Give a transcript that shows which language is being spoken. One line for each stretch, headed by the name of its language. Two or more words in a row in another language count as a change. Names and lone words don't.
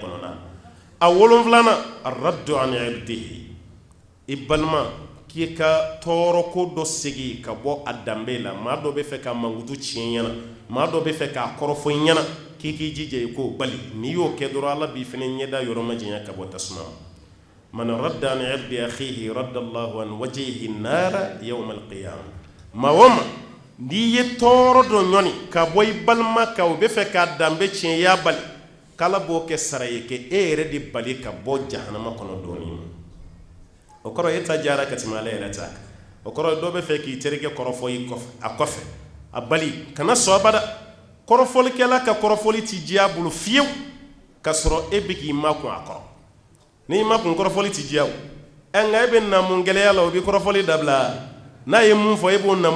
Bambara: kɔnɔna a wolonfilanan
Arabic: الرد عن عرضه
Bambara: i balima k'i ka tɔɔrɔ ko dɔ segi ka bɔ a danbe la maa dɔ bɛ fɛ ka mankutu tiɲɛ ɲɛna maa dɔ bɛ fɛ k'a kɔrɔfɔ i ɲɛna k'i k'i jija i k'o bali n'i y'o kɛ dɔrɔn ala b'i fɛnɛ ɲɛda yɔrɔ ma janya ka bɔ tasuma
Arabic: من رد عن عرض أخيه رد الله عن وجهه النار يوم القيامة
Bambara: maa o maa n'i ye tɔɔrɔ dɔ ɲɔni ka bɔ i balima kan o bɛ fɛ k'a danbe tiɲɛ i y'a bali k'ala b'o kɛ sara ye kɛ e yɛrɛ de bali ka bɔ jahanama kɔnɔ dɔɔnin ma o kɔrɔ e ta jara ka tɛmɛ ala yɛrɛ ta kan o kɔrɔ dɔ bɛ fɛ k'i terikɛ kɔrɔfɔ i kɔfɛ a kɔfɛ a bali kana sɔn abada kɔrɔfɔlikɛla ka kɔrɔfɔli ti diya bolo fiyewu ka sɔrɔ e bɛ k'i makun a kɔrɔ n'i makun kɔrɔfɔli ti diya o nka e bɛ na mun gɛlɛya la o bɛ kɔrɔfɔli dabila n'a ye mun fɔ e b'o na